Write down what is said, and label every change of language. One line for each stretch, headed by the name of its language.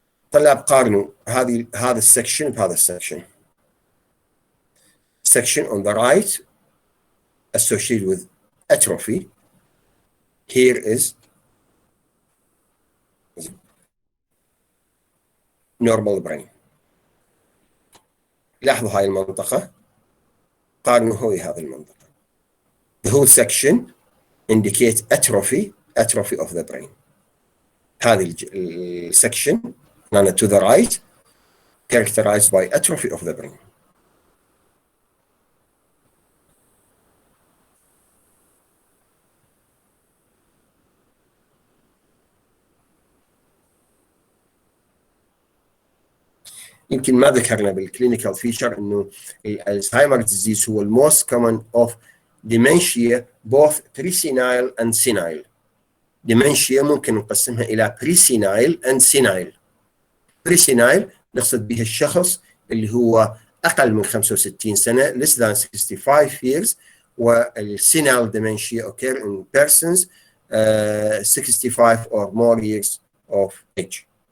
Arabic: طلاب قارنوا هذا السكشن بهذا السكشن.
English: Section on the right associated with atrophy. Here is normal brain.
Arabic: لاحظوا هاي المنطقة، قارنوا هوي هذه المنطقة.
English: The whole section indicates atrophy of the brain.
Arabic: هذه السكشن
English: to the right characterized by atrophy of the brain.
Arabic: يمكن ما ذكرنا
English: بالكلينيكال فيتشر انه Alzheimer disease هو الموست common of dementia both presenile and senile. dementia
Arabic: ممكن نقسمها الى
English: presenile and senile. presenile
Arabic: نقصد به الشخص اللي هو اقل من 65 سنه
English: less than 65 years، والsenile dementia occur in persons 65 or more years of age.